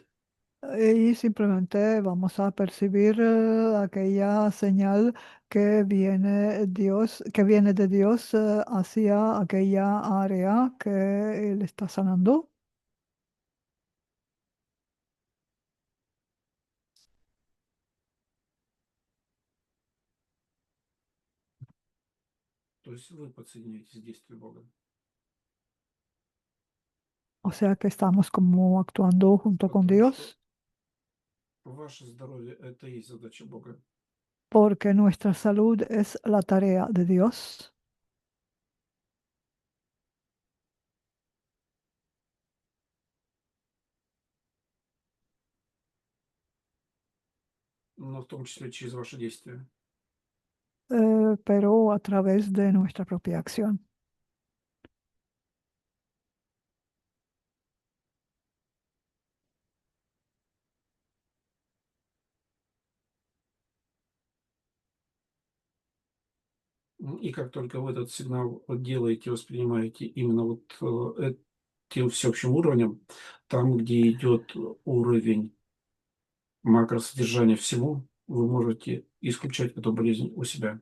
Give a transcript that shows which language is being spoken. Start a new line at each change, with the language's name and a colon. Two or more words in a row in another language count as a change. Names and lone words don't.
Spanish: Y simplemente vamos a percibir aquella señal que viene de Dios hacia aquella área que Él está sanando.
Russian: То есть вы подсоединяетесь к действию Бога.
Spanish: O sea que estamos como actuando junto con
Russian: Потому что
Spanish: Dios.
Russian: ваше здоровье– это и есть задача Бога.
Spanish: porque nuestra salud es la tarea de Dios.
Russian: но в том числе через ваши действия.
Spanish: Pero a través de nuestra propia acción.
Russian: И как только вы этот сигнал вот делаете, воспринимаете именно вот этим всеобщим уровнем, там, где идет уровень макросодержания всего, вы можете исключать эту болезнь у себя.